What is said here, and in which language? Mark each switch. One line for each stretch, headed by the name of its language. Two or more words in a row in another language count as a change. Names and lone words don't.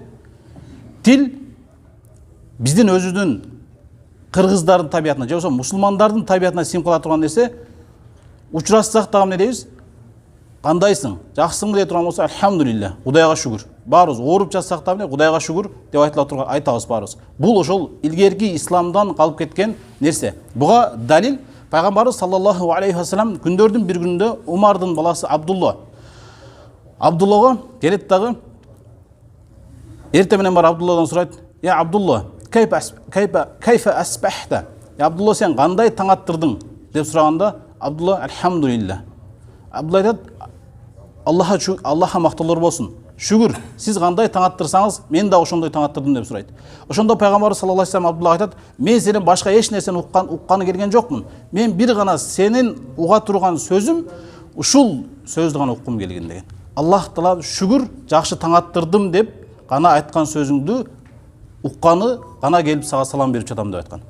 Kyrgyz: Тил биздин өзүбүздүн кыргыздардын табиятына же болбосо мусулмандардын табиятына сиңип кала турган нерсе. Учурашсак дагы эмне дейбиз? Кандайсың? Жакшысыңбы дей турган болсо, альхамдулилля, Кудайга шүгүр. Баарыбыз ооруп жатсак дагы Кудайга шүгүр деп айтабыз баарыбыз. Бул ошол илгерки исламдан калып кеткен нерсе. Буга далил пайгамбарыбыз
Arabic: صلى الله عليه وسلم
Kyrgyz: күндөрдүн бир күнүндө Умардын баласы Абдуллага келет дагы эрте менен бар Абдулладан сурайт:
Arabic: "يا عبد الله، كيف أصبحت?"
Kyrgyz: Абдулла, сен кандай таң аттырдың деп сураганда, Абдулла: "Альхамдулилля." Абдулла айтат: "Аллаха мактоолор болсун. Шүгүр, сиз кандай таң аттырсаңыз, мен да ошондой таң аттырдым" деп сурайт. Ошондо пайгамбар
Arabic: صلى الله عليه وسلم
Kyrgyz: Абдуллага айтат: "Мен сенен башка эч нерсени укканы келген жокмун. Мен бир гана сенин уга турган сөзүм, ушул сөздү гана уккум келген" деген. Аллах Таала шүгүр, жакшы таң аттырдым деп гана айткан сөзүңдү укканы гана келип сага салам берип жатам деп айткан.